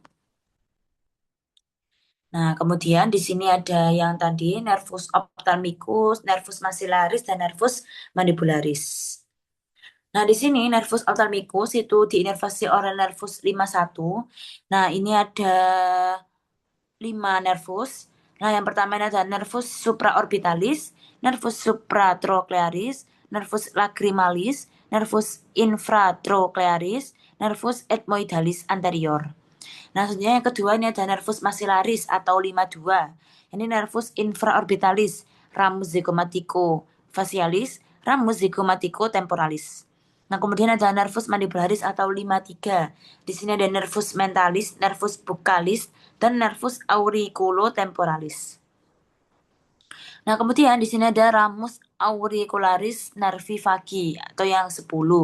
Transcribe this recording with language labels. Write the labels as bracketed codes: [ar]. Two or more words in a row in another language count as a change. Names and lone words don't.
[id] Nah, kemudian di sini ada yang tadi [la] nervus ophthalmicus, nervus maxillaris, [id] dan [la] nervus mandibularis. [id] Nah, di sini [la] nervus ophthalmicus [id] itu diinervasi oleh nervus 51. Nah, ini ada 5 nervus. Nah, yang pertama ini ada [la] nervus supraorbitalis, nervus supratrochlearis, nervus lacrimalis, nervus infratrochlearis, nervus ethmoidalis anterior. [id] Nah, selanjutnya yang kedua ini ada [la] nervus maxillaris [id] atau 52. [la] Ini nervus infraorbitalis, ramus zygomatico facialis, ramus zygomatico temporalis. [id] Nah, kemudian ada [la] nervus mandibularis [id] atau 53. Di sini ada [la] nervus mentalis, nervus buccalis, dan nervus auriculotemporalis. [id] Nah, kemudian di sini ada [la] ramus auricularis nervi vagi [id] atau yang 10.